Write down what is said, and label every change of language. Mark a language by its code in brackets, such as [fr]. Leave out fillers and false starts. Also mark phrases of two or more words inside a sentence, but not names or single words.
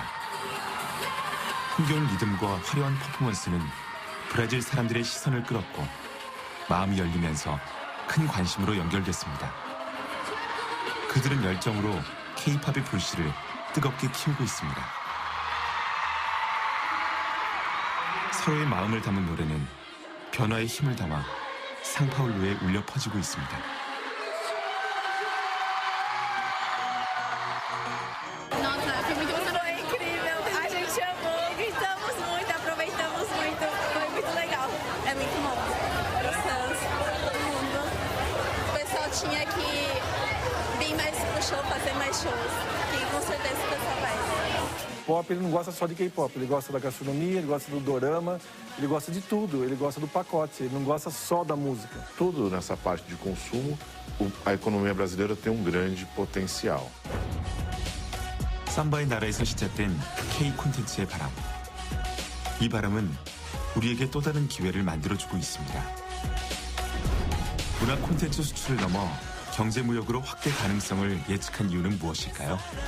[ko] 흥겨운 리듬과 화려한 퍼포먼스는 브라질 사람들의 시선을 끌었고 마음이 열리면서 큰 관심으로 연결됐습니다. 그들은 열정으로 K-팝의 불씨를 뜨겁게 키우고 있습니다. 서로의 마음을 담은 노래는 변화의 힘을 담아 상파울루에 울려 퍼지고 있습니다. [pt] Nossa, foi muito emocionante. Foi incrível. A gente amou, gritamos muito, aproveitamos muito. Foi muito legal. É muito bom. Gostamos. Todo mundo. O pessoal tinha que vir mais pro show, fazer mais shows. Que com certeza o pessoal vai. Pop, ele não gosta só de K-pop, ele gosta da gastronomia, ele gosta do dorama, ele gosta de tudo, ele gosta do pacote, ele não gosta só da música. Tudo nessa parte de consumo, a economia brasileira tem um grande potencial. [ko] 삼바의 나라에서 시작된 K 콘텐츠의 바람. 이 바람은 우리에게 또 다른 기회를 만들어주고 있습니다. 문화 콘텐츠 수출을 넘어 경제무역으로 확대 가능성을 예측한 이유는 무엇일까요?